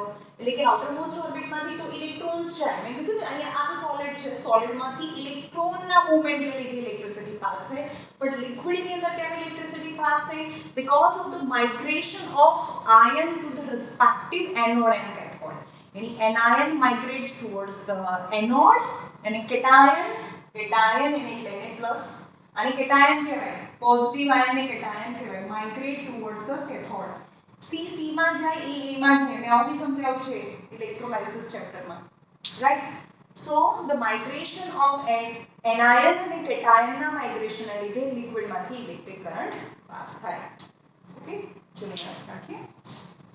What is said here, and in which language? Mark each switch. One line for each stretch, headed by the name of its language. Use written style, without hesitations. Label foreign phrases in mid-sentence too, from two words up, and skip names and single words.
Gujarati: એટલે કે
English: outermost orbit માંથી
Gujarati: તો ઇલેક્ટ્રોન્સ જાય, મેં કીધું ને અહીંયા આ સોલિડ છે, સોલિડમાંથી ઇલેક્ટ્રોનના મૂવમેન્ટને લીધે ઇલેક્ટ્રિસિટી પાસ થઈ, બટ લિક્વિડની અંદર કેમ ઇલેક્ટ્રિસિટી પાસ થઈ,
English: because of the migration of ion to the respective anode and cathode. any anion migrates towards the anode and a cation
Gujarati: એને એટલે Na+ અને cation કહેવાય,
English: પોઝિટિવ આયન ને cation કહેવાય, migrate towards the cathode.
Gujarati: C માં જાય, A માં જાય, મેં આવું સમજાવ્યું છે ઇલેક્ટ્રોલાઇસિસ ચેપ્ટરમાં, રાઈટ.
English: So the migration of anion
Gujarati: અને cation ના migration ના લીધે લિક્વિડમાંથી ઇલેક્ટ્રિક કરંટ પાસ થાય. ઓકે, ચલો યાદ રાખીએ.